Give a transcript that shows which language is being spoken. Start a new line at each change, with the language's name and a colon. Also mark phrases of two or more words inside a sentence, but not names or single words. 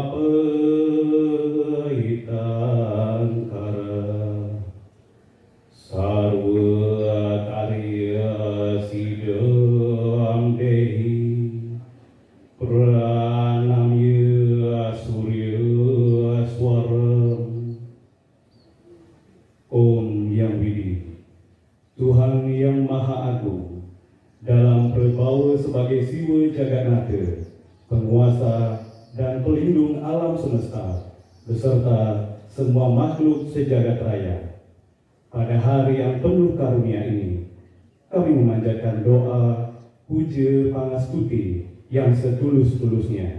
Sanskrit: Papahitangkara Sarwa Karya Sidam Dehi Pranamya Surya Swaram.
Indonesian: Om Yang Widi, Tuhan yang Maha Agung, dalam berbau sebagai Siwa Jagatnata, penguasa dan pelindung alam semesta, beserta semua makhluk sejagat raya. Pada hari yang penuh karunia ini, kami memanjatkan doa puja pangastuti yang setulus-tulusnya.